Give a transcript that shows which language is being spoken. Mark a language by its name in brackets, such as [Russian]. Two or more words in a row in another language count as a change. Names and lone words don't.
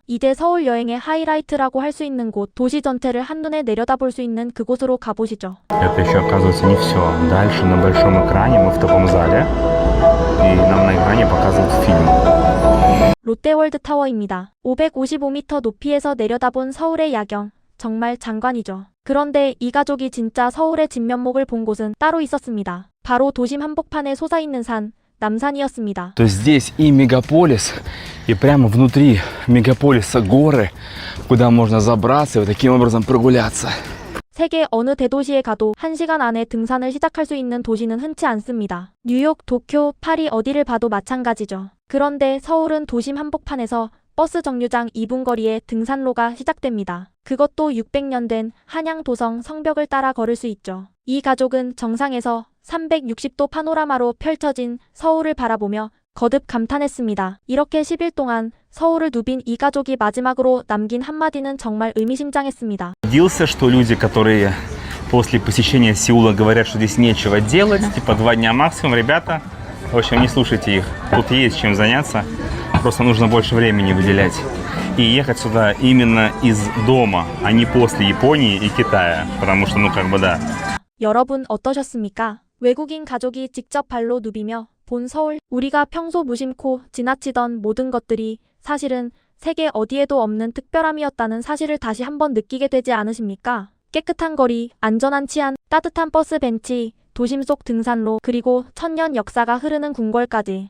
[Korean] 이제 서울 여행의 하이라이트라고 할 수 있는 곳, 도시 전체를 한눈에 내려다볼 수 있는 그곳으로 가보시죠. [Russian] Это еще, оказывается, не все. Дальше на большом экране мы в таком зале, и нам на экране показывают фильм. [Korean] 롯데월드타워입니다. 555m 높이에서 내려다본 서울의 야경. 정말 장관이죠. 그런데 이 가족이 진짜 서울의 진면목을 본 곳은 따로 있었습니다. 바로 도심 한복판에 솟아있는 산, 남산이었습니다. [Russian] То есть здесь и мегаполис, и прямо внутри мегаполиса горы, куда можно забраться и вот таким образом прогуляться. [Korean] 세계 어느 대도시에 가도 1시간 안에 등산을 시작할 수 있는 도시는 흔치 않습니다. 뉴욕, 도쿄, 파리 어디를 봐도 마찬가지죠. 그런데 서울은 도심 한복판에서 버스 정류장 2분 거리에 등산로가 시작됩니다. 그것도 600년 된 한양도성 성벽을 따라 걸을 수 있죠. 이 가족은 정상에서 360도 파노라마로 펼쳐진 서울을 바라보며 거듭 감탄했습니다. 이렇게 10일 동안 서울을 누빈 이 가족이 마지막으로 남긴 한마디는 정말 의미심장했습니다. [Russian] Убедился, что люди, которые после посещения Сеула говорят, что здесь нечего делать, типа 2 дня максимум, ребята, в общем, не слушайте их. Тут есть чем заняться, просто нужно больше времени выделять. И ехать сюда именно из дома, а не после Японии и Китая, потому что, ну, как бы, да. [Korean] 여러분 어떠셨습니까? 외국인 가족이 직접 발로 누비며 본 서울, 우리가 평소 무심코 지나치던 모든 것들이 사실은 세계 어디에도 없는 특별함이었다는 사실을 다시 한번 느끼게 되지 않으십니까? 깨끗한 거리, 안전한 치안, 따뜻한 버스 벤치, 도심 속 등산로, 그리고 천년 역사가 흐르는 궁궐까지.